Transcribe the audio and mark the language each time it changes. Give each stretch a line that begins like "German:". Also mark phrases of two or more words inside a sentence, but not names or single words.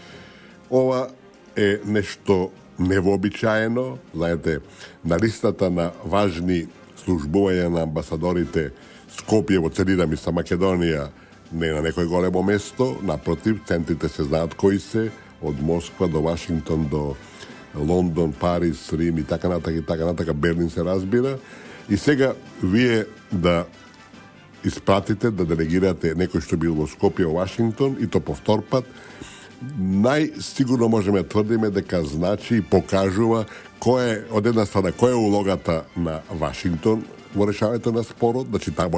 Macedonian: Ова е нешто невообичаено. Знаете, на листата на важни службувања на амбасадорите Скопје во целина мисла Македонија не е на некој големо место, напротив, центрите се знаат кои се, od Moskva do Washington, do London, Paris, Rim i така нататък, Берлин се разбира. И сега вие да испратите, да делегирате некој што бил во Скопје, во Вашингтон, и то повтор пат, најсигурно можеме да тврдиме дека значи и покажува од една страна која е улогата на Вашингтон во решавањето на спорот, значи тамо